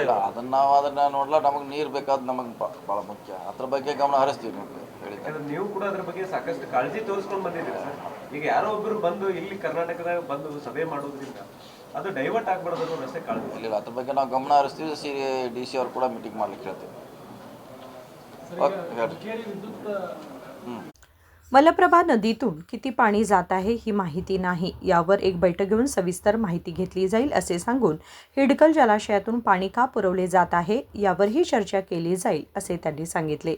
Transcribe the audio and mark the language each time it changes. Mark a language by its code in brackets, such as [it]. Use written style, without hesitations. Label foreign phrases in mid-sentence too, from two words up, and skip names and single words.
[kn] ಇಲ್ಲ, ಅದನ್ನ ನೋಡ್ಲಾ, ನಮಗೆ ನೀರು ಬೇಕಾದ ನಮಗೆ ಭಾಳ ಮುಖ್ಯ. ಅದ್ರ ಬಗ್ಗೆ ಗಮನ ಹರಿಸ್ತೀವಿ. ನಿಮಗೆ ಹೇಳಿದ್ರೆ ನೀವು ಕೂಡ ಅದ್ರ ಬಗ್ಗೆ ಸಾಕಷ್ಟು ಕಾಳಜಿ ತೋರಿಸ್ಕೊಂಡು ಬಂದಿದ್ದೀರಿ ಸರ್. ಈಗ ಯಾರೋ ಒಬ್ಬರು ಬಂದು ಇಲ್ಲಿ ಕರ್ನಾಟಕದಾಗ ಬಂದು ಸಭೆ ಮಾಡೋದ್ರಿಂದ ಅದು ಡೈವರ್ಟ್ ಆಗ್ಬಾರ್ದು ಅನ್ನೋ ಅಷ್ಟೇ ಕಾಳಜಿ. ಇಲ್ಲ, ಅದ್ರ ಬಗ್ಗೆ ನಾವು ಗಮನ ಹರಿಸ್ತೀವಿ. ಡಿ ಸಿ ಅವ್ರು ಕೂಡ ಮೀಟಿಂಗ್ ಮಾಡ್ಲಿಕ್ಕೆ ಹೇಳ್ತೀವಿ. [mr] मलप्रभा नदीतून किती पाणी जात आहे ही माहिती नाही. यावर एक बैठक घेऊन सविस्तर माहिती घेतली जाईल असे सांगून हिडकल जलाशयातून पाणी का पुरवले जात आहे यावरही चर्चा केली जाईल असे त्यांनी सांगितले.